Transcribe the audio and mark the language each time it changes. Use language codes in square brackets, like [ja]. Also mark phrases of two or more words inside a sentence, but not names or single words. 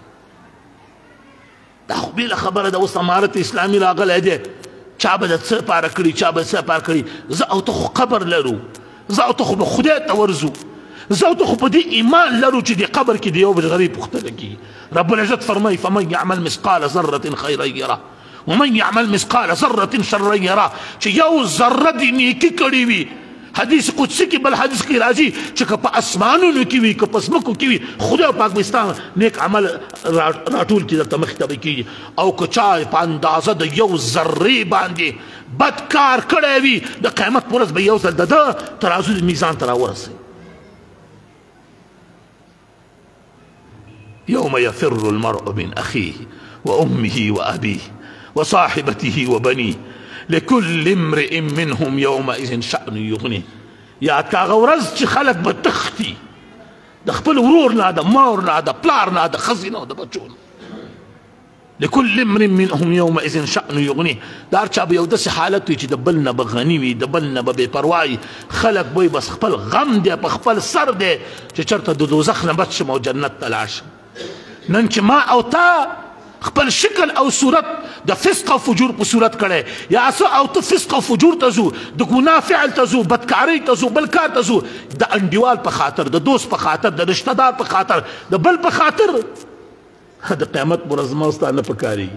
[ps] دا خو بېله خبره ده، اوس امارت اسلامي راغلی دی، چا به د څه پاره کړي، چا به څه پاره کړي. زه او ته خو قبر لرو، زه او ته خو به خدای ته ورځو، زه او ته خو په دې ایمان لرو چې د قبر کې د یو بل غریب پوښتنه کېږي. رب العزت فرمایي [ar] فمن یعمل مثقال ذرة خیرا یره ومن یعمل مثقال ذرة شرا یره، [ps] چې یو ذره د نیکي کړې وي. حدیث قدسی کې بل حدیث کې راځي چې که په اسمانونو کې وي که په ځمکو کې وي خدای پاک به ستا نیک عمل راټول کړي درته مخې ته به کېږي. او که چا په اندازه د یو ذرې باندې بد کار کړی وي د قیامت په ورځ به یو ځل د ده ترازو د میزان ته راورسوي. [ar] يوم يفر المرء من أخيه وأمه وأبيه وصاحبته وبنيه لكل امرئ منهم يومئذ شأن يغنيه. [ps] یاد کا هغه ورځ چې خلک به تښتي د خپل ورور نه، د مور نه، د پلار نه، د ښځې نه، د بچو نه. [ar] لكل امرئ منهم يومئذ شأن يغنيه. [ps] د هر چا به یو داسې حالت وي چې د بل نه به غني وي، د بل نه به بې پروا وي. خلک به بس خپل غم دی په خپل سر دی چې چېرته د دوزخ نه بچ شم او جنت ته لاړ شم. نن چې ما او تا خپل شکل او صورت د فسق او فجور په صورت کړی، یا څه او ته فسق او فجور ته ځو، د ګناه فعل ته ځو، بدکارۍ ته ځو، بل کار ته ځو، د انډیوال په خاطر، د دوست په خاطر، د رشته دار په خاطر، د بل په خاطر، د قیامت په ورځ زما ستا نه پکارېږي.